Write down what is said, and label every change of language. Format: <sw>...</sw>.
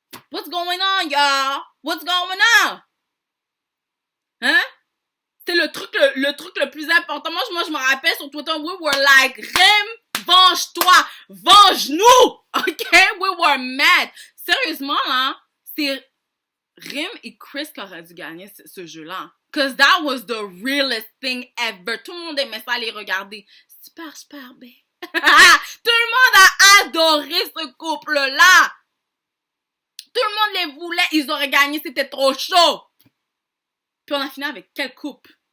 <en>What's going on, y'all? What's going on? Hein?</en> <fr>C'est le truc le plus important. Moi, je me rappelle sur Twitter,</fr> <en>we were like,</en> <fr>Rim, venge-toi, venge-nous, ok?</fr> <en>We were mad.</en> <fr>Sérieusement, là, c'est Rim et Chris qui auraient dû gagner ce jeu-là.</fr> <en>Cause that was the realest thing ever.</en> <fr>Tout le monde aimait ça les regarder. Super, super bien. Tout le monde a adoré ce couple-là. Tout le monde les voulait. Ils auraient gagné, c'était trop chaud. Puis on a fini avec quelle coupe?</fr>